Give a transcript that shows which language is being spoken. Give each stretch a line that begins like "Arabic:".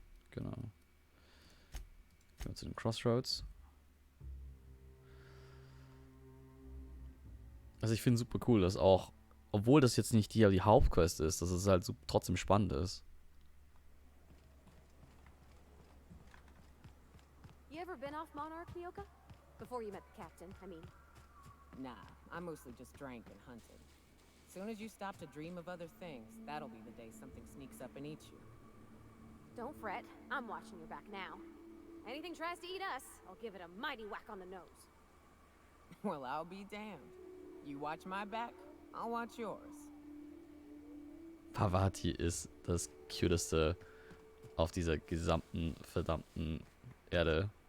German: Genau. Gehen wir zu den Crossroads. Also ich finde super cool, dass auch, obwohl das jetzt nicht die Hauptquest ist, dass es halt trotzdem spannend ist.
English: You ever been off Monarch, Nyoka? Before you met the captain, I mean. Nah, I mostly just drank and hunted. Soon as you stop to dream of other things, that'll be the day something sneaks up and eats you. Don't fret, I'm watching your back now. Anything tries to eat us, I'll give it a mighty whack on the nose. Well, I'll be damned. You watch my back, I'll watch yours.
German: Parvati ist das cuteste auf dieser gesamten verdammten Erde.